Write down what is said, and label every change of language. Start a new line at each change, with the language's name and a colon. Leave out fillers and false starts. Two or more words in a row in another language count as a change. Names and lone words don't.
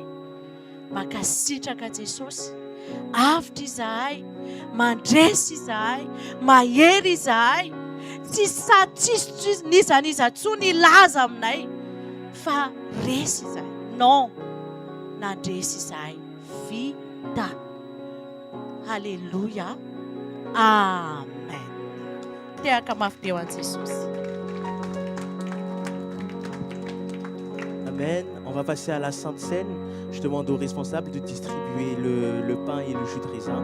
Malagasy: Mankasitraka Jesosy, avitra izahay, mandresy izahay, mahery izahay, tsisy nizaniza tsony ilaza aminay, fa resy izahay. Non, nandresy izahay vita. Alléluia. Amen. Tehaka mafy be ho an'i Jesosy. Amen.
French: On va passer à la Sainte Seine. Je demande aux responsables de distribuer le pain et le jus de raisin.